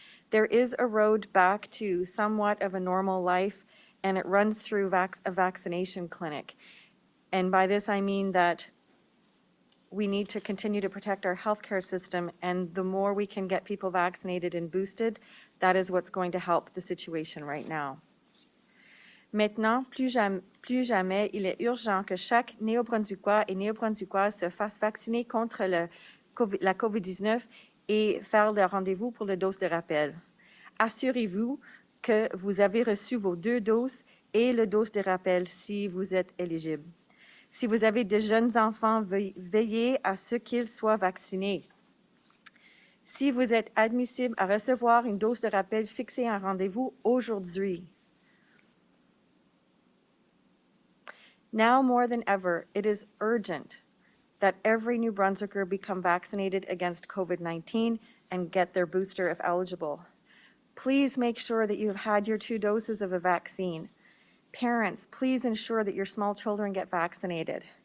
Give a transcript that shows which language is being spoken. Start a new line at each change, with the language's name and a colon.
English: There is a road back to somewhat of a normal life, and it runs through a vaccination clinic. And by this I mean that we need to continue to protect our healthcare system, and the more we can get people vaccinated and boosted, that is what's going to help the situation right now.
French: Maintenant, plus jamais, il est urgent que chaque Néo-Brunswickois et Néo-Brunswickoise se fasse vacciner contre la COVID-19 et faire le rendez-vous pour la dose de rappel. Assurez-vous que vous avez reçu vos 2 doses et la dose de rappel si vous êtes éligible. Si vous avez de jeunes enfants, veillez à ce qu'ils soient vaccinés. Si vous êtes admissible à recevoir une dose de rappel, fixez un rendez-vous aujourd'hui.
English: Now more than ever, it is urgent that every New Brunswicker become vaccinated against COVID-19 and get their booster if eligible. Please make sure that you have had your 2 doses of a vaccine. Parents, please ensure that your small children get vaccinated.